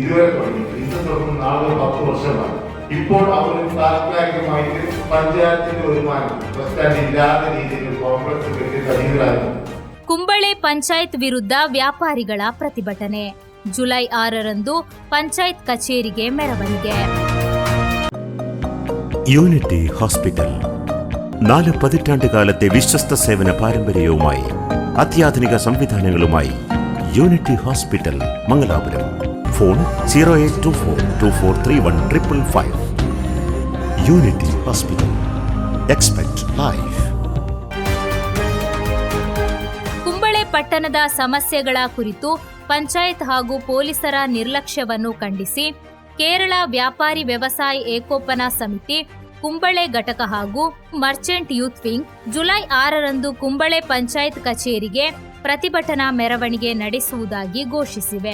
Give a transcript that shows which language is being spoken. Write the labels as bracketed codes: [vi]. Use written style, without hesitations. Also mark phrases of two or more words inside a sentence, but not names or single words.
[ml] ഇതുവരെ തുടങ്ങി. ഇന്ന് തുടങ്ങുന്ന നാളെ 10 വർഷമായി. ഇപ്പോൾ അവർ താൽക്കാലികമായിട്ട് പഞ്ചായത്തിന്റെ വരുമാനം [en] bus stand [ml] ഇല്ലാത്ത രീതിയിൽ കോംപ്ലക്സ് കെട്ടി കഴിയുകയായിരുന്നു. [kn] ಕುಂಬಳೆ ಪಂಚಾಯತ್ ವಿರುದ್ಧ ವ್ಯಾಪಾರಿಗಳ ಪ್ರತಿಭಟನೆ. ಜುಲೈ 6ರಂದು ಪಂಚಾಯತ್ ಕಚೇರಿಗೆ ಮೆರವಣಿಗೆ. [ml] യൂണിറ്റി ഹോസ്പിറ്റൽ 4 പതിറ്റാണ്ടുകാലത്തെ വിശ്വസ്ത സേവന പാരമ്പര്യവുമായി അത്യാധുനിക സംവിധാനങ്ങളുമായി യൂണിറ്റി ഹോസ്പിറ്റൽ മംഗലാപുരം. ഫോൺ 0824243155. യൂണിറ്റി ഹോസ്പിറ്റൽ. [en] expect life. [kn] ಕುಂಬಳೆ ಪಟ್ಟಣದ ಸಮಸ್ಯೆಗಳ ಕುರಿತು ಪಂಚಾಯತ್ ಹಾಗೂ ಪೊಲೀಸರ ನಿರ್ಲಕ್ಷ್ಯವನ್ನು ಖಂಡಿಸಿ ಕೇರಳ ವ್ಯಾಪಾರಿ ವ್ಯವಸಾಯ ಏಕೋಪನ ಸಮಿತಿ ಕುಂಬಳೆ ಘಟಕ ಹಾಗೂ ಮರ್ಚೆಂಟ್ ಯೂತ್ ವಿಂಗ್ ಜುಲೈ 6ರಂದು ಕುಂಬಳೆ ಪಂಚಾಯತ್ ಕಚೇರಿಗೆ ಪ್ರತಿಭಟನಾ ಮೆರವಣಿಗೆ ನಡೆಸುವುದಾಗಿ ಘೋಷಿಸಿವೆ.